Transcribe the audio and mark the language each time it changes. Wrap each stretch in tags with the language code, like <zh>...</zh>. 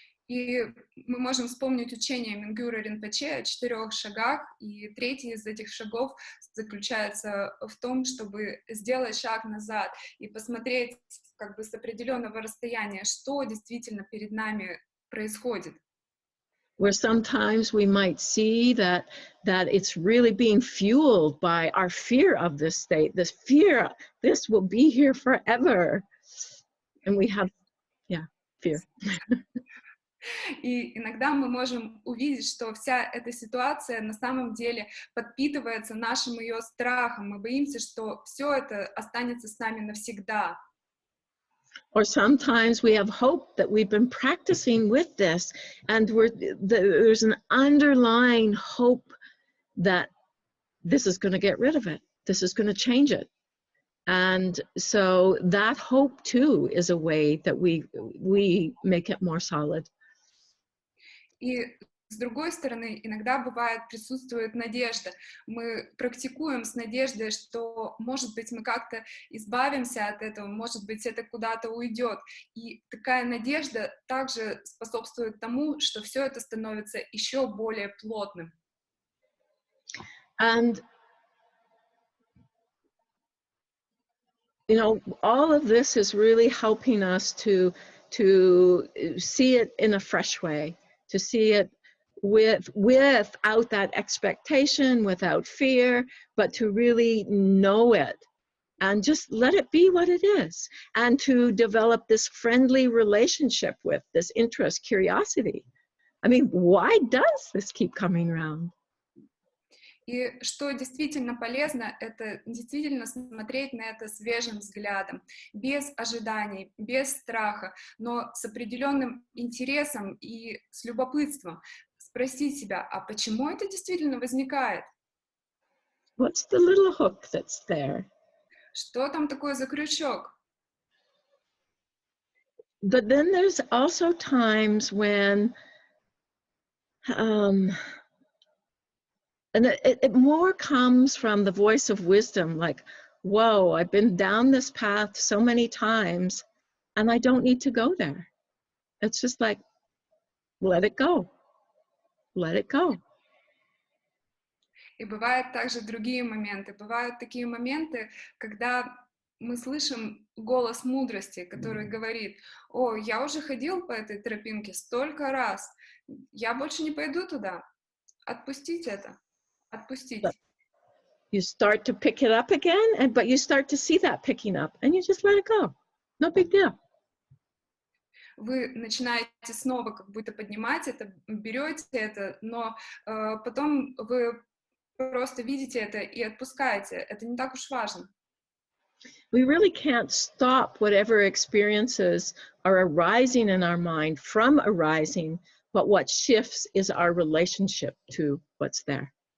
<ru>И мы можем вспомнить учение Мингюра Ринпоче о 4 шагах, и третий из этих шагов заключается в том, чтобы сделать шаг назад и посмотреть как бы с определенного расстояния, что действительно перед нами происходит.</ru> <en>Where sometimes we might see that it's really being fueled by our fear of this state, this fear, this will be here forever. And we have, fear.</en> <ru>И иногда мы можем увидеть, что вся эта ситуация на самом деле подпитывается нашим ее страхом. Мы боимся, что все это останется с нами навсегда.</ru> <en>Or sometimes we have hope that we've been practicing with this, and there's an underlying hope that this is going to get rid of it, this is going to change it. And so that hope too is a way that we make it more solid.</en> <ru>И с другой стороны, иногда присутствует надежда. Мы практикуем с надеждой, что, может быть, мы как-то избавимся от этого, может быть, это куда-то уйдет. И такая надежда также способствует тому, что все это становится еще более плотным.</ru> <en>And all of this is really helping us to see it in a fresh way, to see it without that expectation, without fear, but to really know it and just let it be what it is, and to develop this friendly relationship with this interest, curiosity. I mean, why does this keep coming around?</en> <ru>И что действительно полезно, это действительно смотреть на это свежим взглядом, без ожиданий, без страха, но с определенным интересом и с любопытством. Спросить себя, а почему это действительно возникает?</ru> <en>What's the little hook that's there?</en> <ru>Что там такое за крючок?</ru> <en>But then there's also times when and it more comes from the voice of wisdom, like, whoa, I've been down this path so many times, and I don't need to go there. It's just like, let it go. Let it go.</en> <ru>И бывают также другие моменты. Бывают такие моменты, когда мы слышим голос мудрости, который говорит: «О, я уже ходил по этой тропинке столько раз, я больше не пойду туда. Отпустить это». Отпустить.</ru> <en>You start to pick it up again, but you start to see that picking up, and you just let it go. No big deal.</en> <ru>Вы начинаете снова как будто поднимать это, берете это, но потом вы просто видите это и отпускаете. Это не так уж важно.</ru> <en>We really can't stop whatever experiences are arising in our mind from arising, but what shifts is our relationship to what's there.</en>